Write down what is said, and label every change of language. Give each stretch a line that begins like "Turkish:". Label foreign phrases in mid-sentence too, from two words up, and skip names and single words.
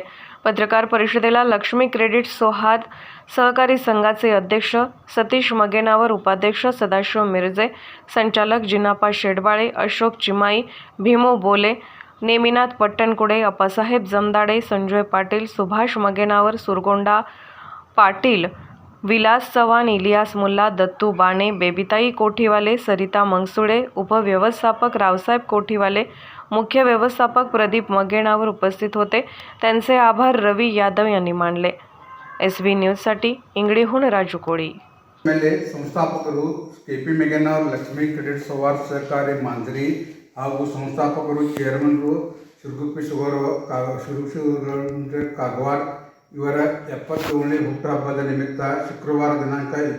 Marathi: पत्रकार परिषदेला लक्ष्मी क्रेडिट सोहात सहकारी संघाचे अध्यक्ष सतीश मगेनावर, उपाध्यक्ष सदाशिव मिरजे, संचालक जिनापा शेडबाळे, अशोक चिमाई, भीमू बोले, नेमिनाथ पट्टणकुडे, अप्पासाहेब जमदाडे, संजय पाटील, सुभाष मगेनावर, सुरगोंडा पाटील, विलास चव्हाण, इलियास मुल्ला, दत्तू बाणे, बेबीताई कोठीवाले, सरिता मंगसुळे, उपव्यवस्थापक रावसाहेब कोठीवाले, मुख्य व्यवस्थापक प्रदीप मगेनावर उपस्थित होते. त्यांचे आभार रवी यादव यांनी मानले. SB न्यूजसाठी इंगळीहून राजू कोळी.
Kannada: ಸಂಸ್ಥಾಪಕರು ಕೆ.ಪಿ. ಮಗೇನಾವರ್ ಲಕ್ಷ್ಮೀ ಕ್ರೆಡಿಟ್ ಸೋಹಾರ್ ಸಹಕಾರಿ ಮಾಂಜರಿ ಹಾಗೂ ಸಂಸ್ಥಾಪಕರು ಚೇರ್ಮನ್ರು ಶಿರಗುಪ್ಪಿ ಶುಗರ್ ಕಾಗವಾಡ್ ಇವರ 77ನೇ ಹುಟ್ಟುಹಬ್ಬದ ನಿಮಿತ್ತ ಶುಕ್ರವಾರ ದಿನಾಂಕ